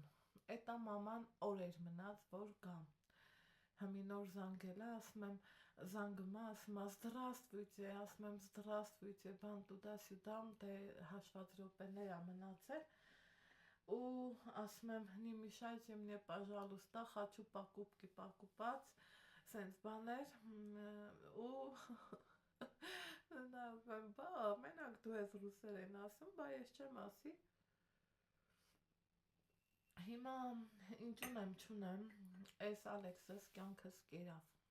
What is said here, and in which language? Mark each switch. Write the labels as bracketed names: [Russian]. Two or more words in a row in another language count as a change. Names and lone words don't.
[Armenian] էտա մաման օր էր մնաց, որ գամ, հմի նոր զանգել է, ասում եմ, զանգում է, ասում է «Здравствуйте», ասում եմ «Здравствуйте», բան [Russian] туда-сюда, [Armenian] դե հաշված րոպեներ ա մնացել ու ասում եմ [Russian] «Не мешайте мне, пожалуйста, хочу покупки покупать», [Armenian] սենց բաներ ու նա բա մենակ դու ես ռուսերեն ասում, բա ես չեմ ասի։ Հիմա ինչ չունեմ, այս Ալեքսս կյանքս կերավ։